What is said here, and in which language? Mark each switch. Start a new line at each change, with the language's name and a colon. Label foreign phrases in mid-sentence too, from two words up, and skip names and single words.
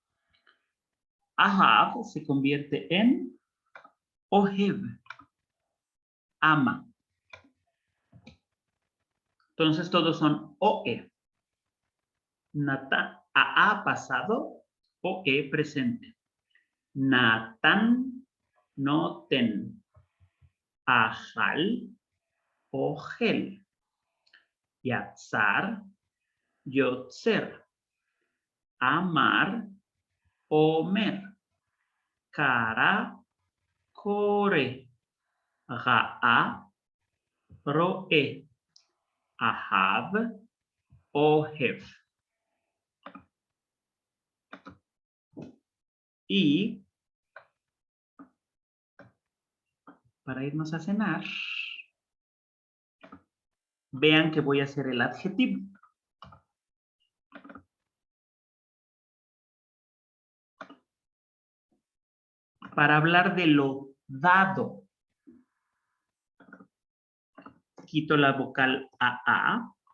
Spanish: Ahab se convierte en ohev. Ama. Entonces todos son OE. Nata, AA pasado, OE presente. Natán, noten.
Hebrew: אכל, אוכל. יצר, יוצר, אמר, אומר, קרא, קורא, ראה, רואה, אהב, אוהב.
Spanish: Y para irnos a cenar, vean que voy a hacer el adjetivo. Para hablar de lo dado, quito la vocal AA.